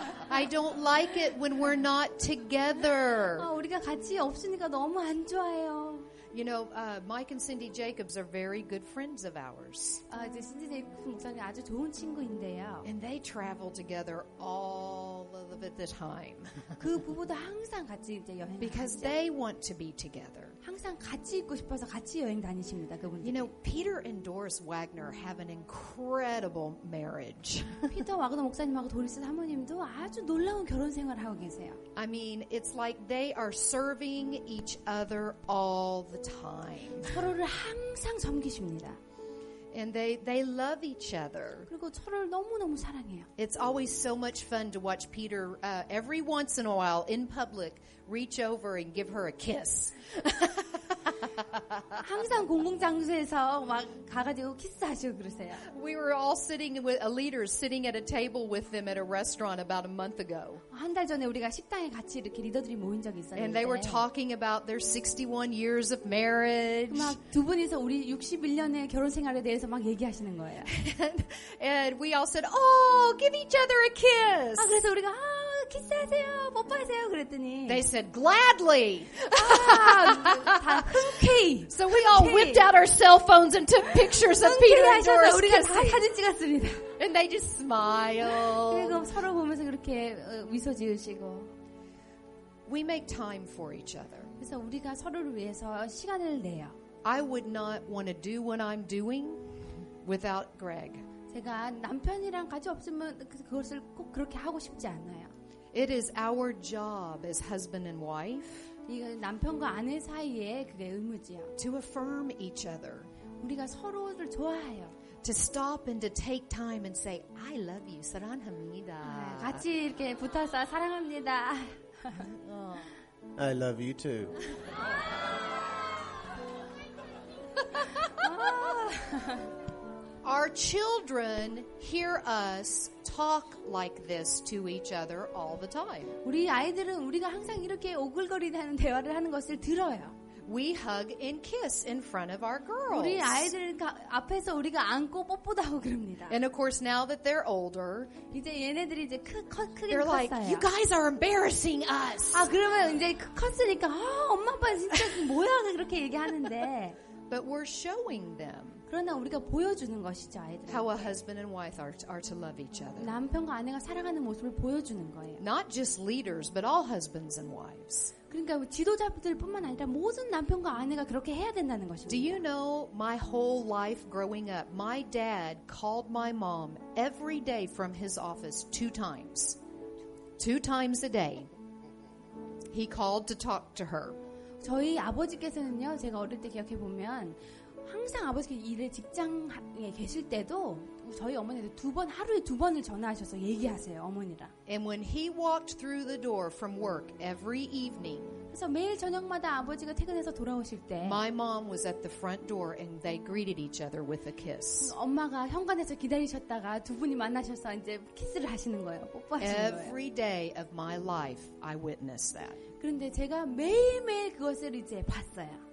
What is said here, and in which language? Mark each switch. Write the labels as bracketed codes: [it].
[en] I don't like it when we're not together. [ko] 우리가 같이 없으니까 너무 안 좋아요. [en] You know, Mike and Cindy Jacobs are very good friends of ours. [ko] 이제 신지 제이콥스 목사님 아주 좋은 친구인데요. [en] And they travel together all of the time. [ko] 그 부부도 항상 같이 이제 여행 [en] Because [ko] 가시죠. [en] they want to be together. [ko] 항상 같이 있고 싶어서 같이 여행 다니십니다. 그분들. [en] You know, Peter and Doris Wagner have an incredible marriage. [ko] 피터 와그너 목사님하고 도리스 사모님도 아주 놀라운 결혼 생활을 하고 계세요. [en] I mean, it's like they are serving each other all the time. [ko] 서로를 항상 섬기십니다. [en] And they love each other. [ko] 그리고 서로를 너무너무 사랑해요. [en] It's always so much fun to watch Peter every once in a while in public reach over and give her a kiss. [ko] 항상 공공장소에서 막 가가지고 키스하시고 그러세요. [en] We were all sitting with leaders sitting at a table with them at a restaurant about a month ago. [ko] 한 달 전에 우리가 식당에 같이 이렇게 리더들이 모인 적이 있었는데 [en] And they were talking about their 61 years of marriage. [ko] 막 두 분이서 우리 61년의 결혼 생활에 대해서 막 얘기하시는 거예요. [en] And we all said, "Oh, give each other a kiss." [ko] 그래서 우리가 키스하세요, 뽀뽀하세요 그랬더니 [en] They said, "Gladly." [ko] 다 흔쾌히 [en] So we all whipped out our cell phones and took pictures of Peter and [ko] 하셔서 [en] Doris [ko] 우리가 다 [en] kissing. [ko] 사진 찍었습니다. [en] And they just smiled. [ko] 그리고 서로 보면서 그렇게 미소 지으시고 [en] We make time for each other. [ko] 그래서 우리가 서로를 위해서 시간을 내요. [en] I would not want to do what I'm doing without Greg. [ko] 제가 남편이랑 같이 없으면 그것을 꼭 그렇게 하고 싶지 않아요. [en] It is our job as husband and wife [ko] 이 남편과 아내 사이에 그게 의무지요. [en] to affirm each other, [ko] 우리가 서로를 좋아해요. [en] to stop and to take time and say, I love you, [ko] 사랑합니다. 같이 이렇게 붙어서 사랑합니다. [en] I love you too. Our children hear us talk like this to each other all the time. [ko] 우리 아이들은 우리가 항상 이렇게 오글거리는 대화를 하는 것을 들어요. [en] We hug and kiss in front of our girls. [ko] 우리 아이들 앞에서 우리가 안고 뽀뽀도 하고 그럽니다. [en] And of course, now that they're older, [ko] 이제 얘네들이 이제 크게 [en] they're like, [ko] 컸어요. [en] you guys are embarrassing us. [ko] 그러면 이제 컸으니까 엄마 아빠 진짜 뭐야 그렇게 얘기하는데 [en] But we're showing them [ko] 그러나 우리가 보여주는 것이죠 아이들. [en] how a husband and wife are to love each other. [ko] 남편과 아내가 사랑하는 모습을 보여주는 거예요. [en] Not just leaders, but all husbands and wives. [ko] 그러니까 지도자들뿐만 아니라 모든 남편과 아내가 그렇게 해야 된다는 것입니다. [en] Do you know my whole life growing up, my dad called my mom every day from his office 2 times. 2 times a day. He called to talk to her. [ko] 저희 아버지께서는요, 제가 어릴 때 기억해 보면 항상 아버지가 직장에 계실 때도 저희 어머니도 하루에 2번을 전화하셔서 얘기하세요, 어머니랑. [en] And when he walked through the door from work every evening, [ko] 그래서 매일 저녁마다 아버지가 퇴근해서 돌아오실 때 [en] my mom was at the front door and they greeted each other with a kiss. [ko] 엄마가 현관에서 기다리셨다가 두 분이 만나셔서 이제 키스를 하시는 거예요. 뽀뽀하시는 거예요. [en] Every day of my life, I witnessed that. [ko] 그런데 제가 매일매일 그것을 이제 봤어요.